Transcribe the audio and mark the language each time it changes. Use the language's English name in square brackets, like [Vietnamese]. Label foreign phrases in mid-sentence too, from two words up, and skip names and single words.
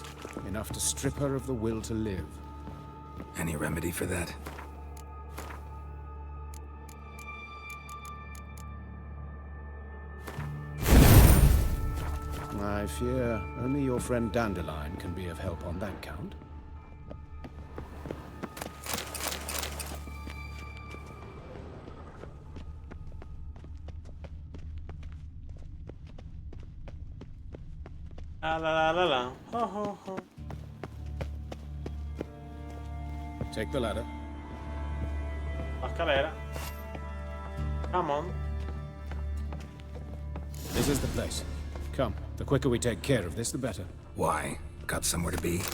[English] Enough to strip her of the will to live. Any remedy for that? I fear only your friend Dandelion can be of help on that count. La la la la la. Ho ho ho. Take the ladder. [Spanish] La scalera. [English] Come on. This is the place. Come, the quicker we take care of this, the better. Why? Got somewhere to be?